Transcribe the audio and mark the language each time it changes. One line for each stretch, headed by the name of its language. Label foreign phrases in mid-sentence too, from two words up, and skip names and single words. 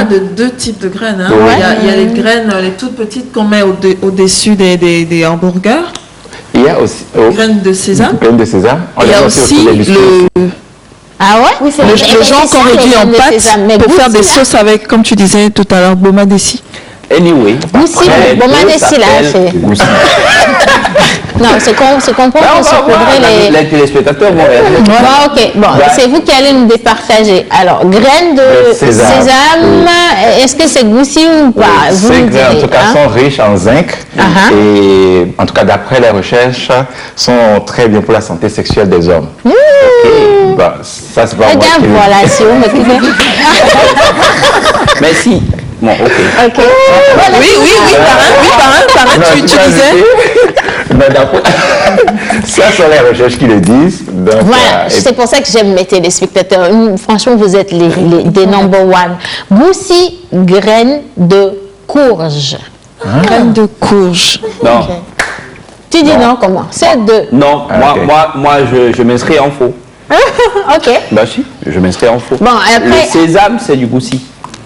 French: a de deux types de graines. Hein. Oui. Il y a les graines, les toutes petites qu'on met au-dessus des hamburgers. Il y a aussi Graines de sésame. Graines de sésame. Il y a aussi Ah ouais? Oui, c'est le genre qu'on réduit en pâte pour faire des sauces avec, comme tu disais tout à l'heure, boma dessi. Anyway. Goussi, boma dessi là, c'est... Non, c'est qu'on peut saupoudrer les téléspectateurs vont réagir. Bon, ok. Bon, c'est vous qui allez nous départager. Alors, graines de sésame, est-ce que c'est goussi ou pas? Vous Ces me graines, en direz, tout cas, sont riches en zinc et, en tout cas, d'après les recherches, sont très bien pour la santé sexuelle des hommes. Bon, ça, c'est pas moi regarde, qui voilà, si on me Mais si. Bon, ok. Ok. Oui, parrain, tu disais. Ça sont les recherches qui le disent. Donc, Voilà, c'est pour ça que j'aime mes téléspectateurs. Franchement, vous êtes des
English: number one.
French: Goussi, graines de courge. Graines de courge. Non. Okay. Tu dis non, comment? C'est deux. Non, moi je m'inscris en faux. Ok. Bah si, je m'inscris en faux. Bon, après... Le sésame, c'est du goussi.